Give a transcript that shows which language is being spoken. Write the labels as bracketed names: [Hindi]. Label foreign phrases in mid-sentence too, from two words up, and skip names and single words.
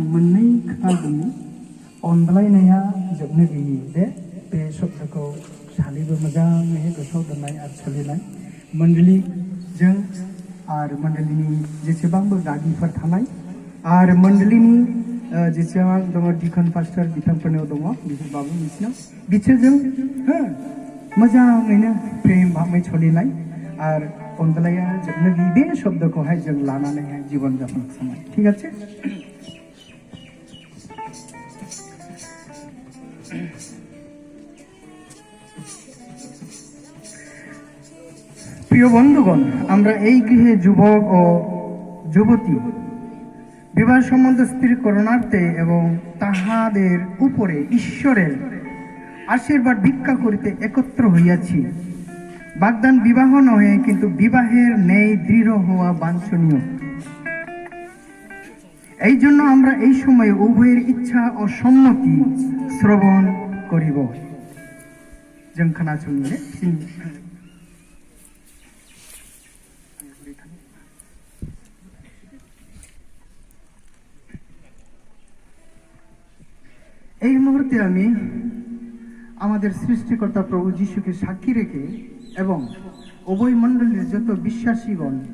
[Bodo] मोननै खोथा दङ अनलायनाया जोबनो गैयि बे शब्दखौ सानैबो मोजाङै गोसोआव दोननाय आरो सोलिनाय मण्डलीजों आरो मण्डलीनि जेसेबांबो गागिफोर थानाय आरो मण्डलीनि जेसेबां दङ डिकन पास्टर बिथांफोरनाव दङ बिसोरबाबो बिसोरजों मोजाङैनो प्रेम भाबै सोलिनाय आरो अनलाया जोबनो गैयि बे शब्दखौहाय जों लानानैहाय जीवन जापन खालामनाय [Bangla] ঠিক আছে প্রিয় বন্ধুগণ আমরা এই গৃহে যুবক ও যুবতী বিবাহ সম্বন্ধ স্থিরকরণার্থে এবং তাহাদের উপরে ঈশ্বরের আশীর্বাদ ভিক্ষা করিতে একত্র হইয়াছি বাগদান বিবাহ নহে কিন্তু বিবাহের ন্যায় দৃঢ় হওয়া বাঞ্ছনীয় এই জন্য আমরা এই সময়ে উভয়ের ইচ্ছা ও সম্মতি শ্রবণ করিব [Bodo] जों खोनासंनो [Bangla] এই মুহূর্তে আমি আমাদের সৃষ্টিকর্তা প্রভু যিশুকে সাক্ষী রেখে এবং উভয় মণ্ডলীর যত বিশ্বাসীগণ